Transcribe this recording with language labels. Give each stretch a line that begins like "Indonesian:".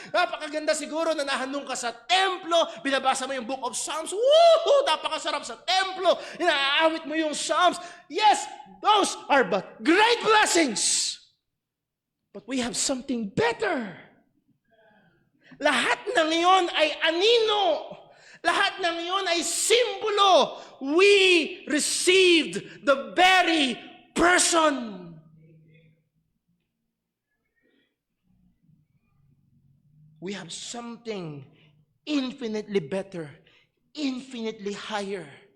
Filipino: Napakaganda siguro na nahandong ka sa templo, binabasa mo yung Book of Psalms. Woohoo! Napakasarap sa templo. Inaawit mo yung Psalms.
English: Yes, those are but great blessings. But we have something better.
Filipino: Lahat ng iyon ay anino. Lahat ng iyon ay simbolo.
English: We received the very person. We have something infinitely better, infinitely higher.